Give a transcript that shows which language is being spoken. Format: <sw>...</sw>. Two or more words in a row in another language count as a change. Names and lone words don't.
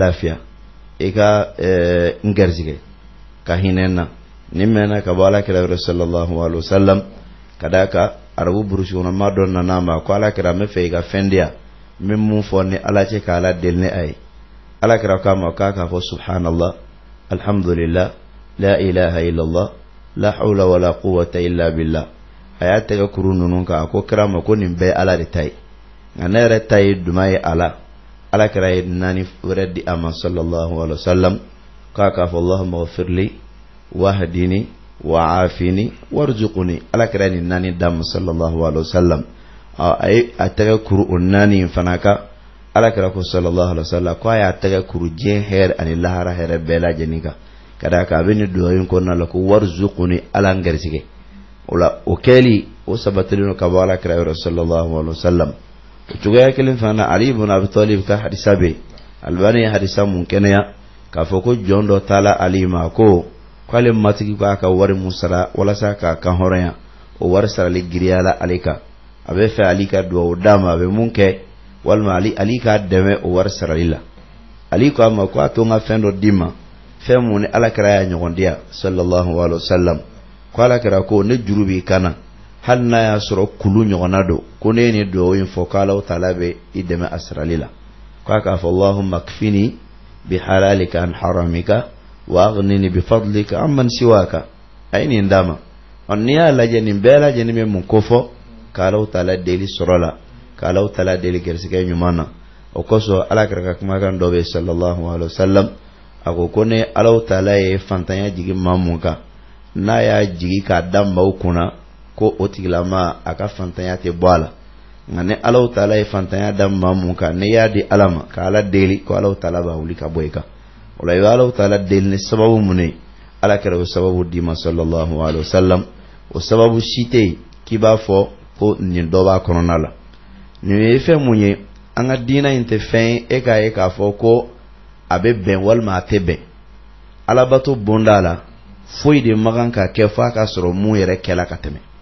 <bm>lafiya i ka n garizigɛ ka hinɛ n na ni mɛnna ka bɔ Alakira yɔrɔ</bm> <ar>صلى الله عليه وسلم</ar> <bm>ka d'a kan arabu burusi kɔnɔ maa dɔ nana ma ko Alakira n bɛ fɛ i ka fɛn di yan n bɛ mun fɔ ni Ala cɛ ka Ala deli ni a ye Alakira k'a ma k'a fɔ</bm> <ar>سبحان الله الحمد لله لا إله إلا الله لا حول ولا قوة إلا بالله</ar> <bm>a y'a tɛgɛ kuru ninnu kan a ko kira ma ko nin bɛɛ Ala de ta ye nka ne yɛrɛ ta ye duman ye a la Alakira ye naani wɛrɛ di a ma</bm> <ar>صلى الله عليه وسلم</ar> <bm>k'a fɔ</bm> <ar>اللهم اغفر لي واهدني وعافني وارزقني</ar> <bm>Alakira nin naani d'a ma</bm> <ar>صلى الله عليه وسلم</ar> <bm>a ye a tɛgɛ kuru o naani in fana kan Alakira ko</bm> <ar>صلى الله عليه وسلم</ar> <bm>ko a y'a tɛgɛ kuru diɲɛ hɛrɛ ani lahara hɛrɛ bɛɛ lajɛlen kan ka d'a kan a bɛ nin duwawu in kɔnɔna la ko warzuqni Ala n garizigɛ o la o kɛli o sabatilino ka bɔ alakira yɔrɔ</bm> <ar>صلى الله عليه وسلم</ar> <bm>o cogoya kelen fana Ali ibn Abi Talib ka hadisa be Albani ye hadisa mun kɛnɛya k'a fɔ ko jɔn dɔ taala Ali ma ko k'ale matigi k'a ka wari mun sara walasa k'a kan hɔrɔnya o wari sarali giriyala ale kan a bɛ fɛ Ali ka duwawu d'a ma a bɛ mun kɛ walima Ali k'a dɛmɛ o wari sarali la Ali ko a ma ko a to n ka fɛn dɔ d'i ma fɛn mun ni alakira y'a ɲɔgɔn di yan</bm> <ar>صلى الله عليه وسلم</ar> <bm>ko alakira ko ne juru b'i kana hali n'a y'a sɔrɔ kulu ɲɔgɔnna don ko ne ye nin duwawu in fɔ k'Alahu taala bɛ i dɛmɛ a sarali la k'a k'a fɔ</bm> <ar>اللهم اكفني بحلالك عن حرامك وأغنني بفضلك عمن سواك</ar> <bm>a ye nin d'a ma n'i y'a lajɛ nin bɛɛ lajɛlen bɛ mun ko fɔ k'Alahu taala deli sɔrɔ la k'Alahu taala deli gɛrisigɛ ɲuman na o kosɔn alakira ka kumakan dɔ bɛ</bm> <ar>صلى الله عليه وسلم</ar> <bm>a ko ne Alahu taala ye fantanya jigi maa mun kan n'a y'a jigi k'a da maaw kunna ko o tigilama a ka fantanya tɛ bɔ a la nka ne Alahu taala ye fantanya da maa mun kan ne y'a di Ala ma ka Ala deli ko Alahu taala b'a wuli ka bɔ i kan o la i bɛ Alahu taala deli ni sababu mun ye alakira o sababu d'i ma</bm> <ar>صلى الله عليه وسلم</ar> <bm>o sababu si tɛ yen k'i b'a fɔ ko nin dɔ b'a kɔnɔna la nin ye fɛn mun ye an ka diina in tɛ fɛn ye e k'a ye k'a fɔ ko a bɛ bɛn walima a tɛ bɛn alabato bonda la foyi de ma kan ka kɛ f'a ka sɔrɔ mun yɛrɛ kɛla ka tɛmɛ</bm>